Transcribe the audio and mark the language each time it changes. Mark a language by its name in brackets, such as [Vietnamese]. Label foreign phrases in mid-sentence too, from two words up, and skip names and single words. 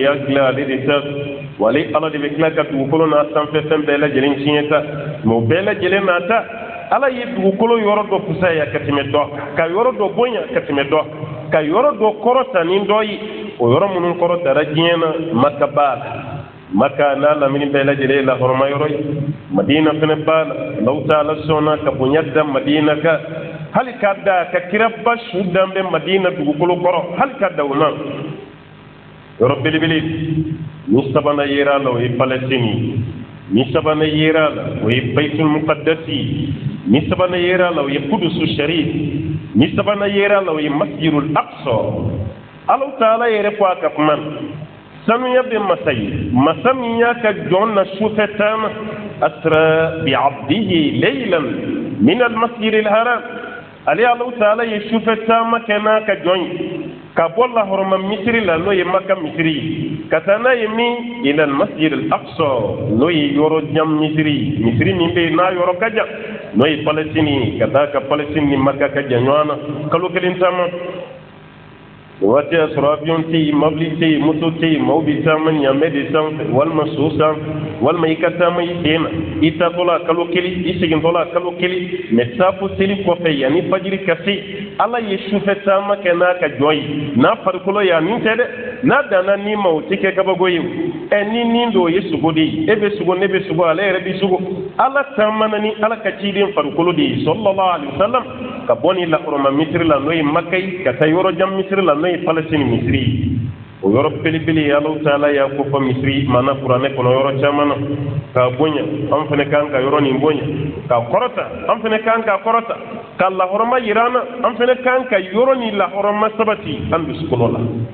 [Bambara] y'a dilan ale de ta wale ala de bɛ tila ka dugukolo n'a sanfɛ fɛn bɛɛ lajɛlen tiɲɛ ta mɛ o bɛɛ lajɛlen n'a ta ala ye dugukolo yɔrɔ dɔ fisaya ka tɛmɛ dɔ ka yɔrɔ dɔ bonya ka tɛmɛ dɔ ka yɔrɔ dɔ kɔrɔta ni dɔ ye o yɔrɔ minnu kɔrɔtara diɲɛ na maka b'a la maka n'a lamini bɛɛ lajɛlen ye lahɔrɔma yɔrɔ ye madina fana b'a la alaw ta'ala sɔnna ka bonya da madina kan hali ka da ka kira ba su dan bɛ madina dugukolo kɔrɔ hali ka da o na yɔrɔ belebele ni sabanan yera la o ye palestine ni sabanan yera la o ye baitul muqaddasi ni sabanan yera la o ye kudusu sharif ni sabanan yera la o ye masjidul aqsa alaw ta'ala yɛrɛ ko a ka kuma sanuya bɛ masa ye masa min y'a ka jɔn na sufɛ taama [Arabic] أسرى بعبده ليلا من المسجد الحرام [Bambara] ale alaw ta'ala ye sufɛ taama kɛ n'a ka jɔn ye ka bɔ lahɔrɔma misiri la n'o ye maka misiri ye ka taa n'a ye min [Arabic] إلى المسجد الأقصى [Bambara] n'o ye yɔrɔ jan misiri misiri min bɛ yen n'a yɔrɔ ka jan n'o ye palestine ye ka taa ka palestine ni maka ka jan ɲɔgɔn na kalo kelen taama o waati y'a sɔrɔ avion tɛ yen mobili tɛ yen moto tɛ yen maaw bɛ taama ɲaamɛ de sanfɛ walima so sanfɛ walima i ka taama i sen na i taatɔ la kalo kelen i segintɔ la kalo kelen mɛ saafo seli kɔfɛ yanni fajiri ka se ala ye sufɛ taama kɛ n'a ka jɔn ye n'a farikolo ye a nin tɛ dɛ n'a danna ni ma o tɛ kɛ kabako ye ni nin don o ye sogo de ye e bɛ sogo ne bɛ sogo ale yɛrɛ bɛ sogo ala taamana ni ala ka ciden farikolo de ye [Arabic] صلى الله عليه وسلم [Bambara] ka bɔ ni lahɔrɔma misiri la n'o ye maka ye ka taa yɔrɔ jan misiri la n'o ye palestine misiri ye o yɔrɔ belebele alaw ta'ala y'a ko fɔ misiri maana kuranɛ kɔnɔ yɔrɔ caman na k'a bonya an fana kan ka yɔrɔ nin bonya k'a kɔrɔta an fana kan k'a kɔrɔta ka lahɔrɔma yira an na an fana kan ka yɔrɔ ni lahɔrɔma sabati an dusukolo la